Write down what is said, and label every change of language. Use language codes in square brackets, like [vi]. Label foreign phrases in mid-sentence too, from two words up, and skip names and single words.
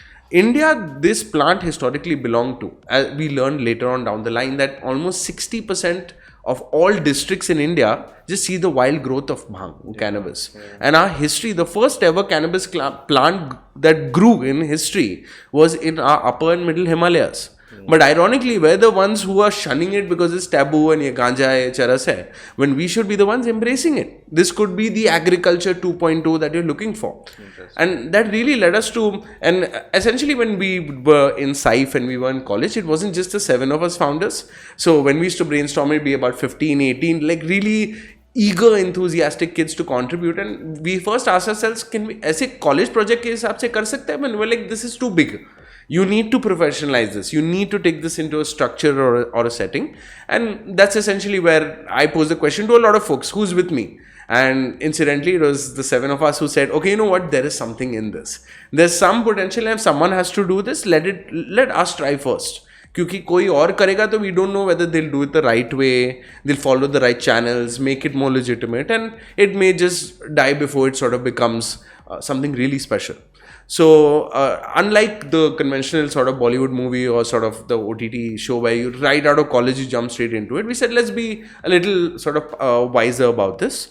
[en] India, this plant historically belonged to, as we learned later on down the line, that almost 60% of all districts in India just see the wild growth of bhang, cannabis. And our history, the first ever cannabis plant that grew in history was in our upper and middle Himalayas. But ironically, we're the ones who are shunning it because it's taboo and [hi] ये गांजा है, चरस है, [en] when we should be the ones embracing it. This could be the agriculture 2.0 that you're looking for. And that really led us to, and essentially when we were in SAIF and we were in college, it wasn't just the 7 of us founders. So when we used to brainstorm, it'd be about 15, 18, like really eager, enthusiastic kids to contribute. And we first asked ourselves, can we, as a college project [hi] के हिसाब से कर सकते हैं? [en] And we're like, this is too big. You need to professionalize this. You need to take this into a structure or a setting. And that's essentially where I posed the question to a lot of folks, who's with me? And incidentally, it was the 7 of us who said, okay, you know what? There is something in this. There's some potential, and if someone has to do this, let us try first. [hi] क्योंकि कोई और करेगा तो [en] we don't know whether they'll do it the right way, they'll follow the right channels, make it more legitimate, and it may just die before it sort of becomes something really special. So, unlike the conventional sort of Bollywood movie or sort of the OTT show where you right out of college, you jump straight into it, we said, let's be a little sort of wiser about this.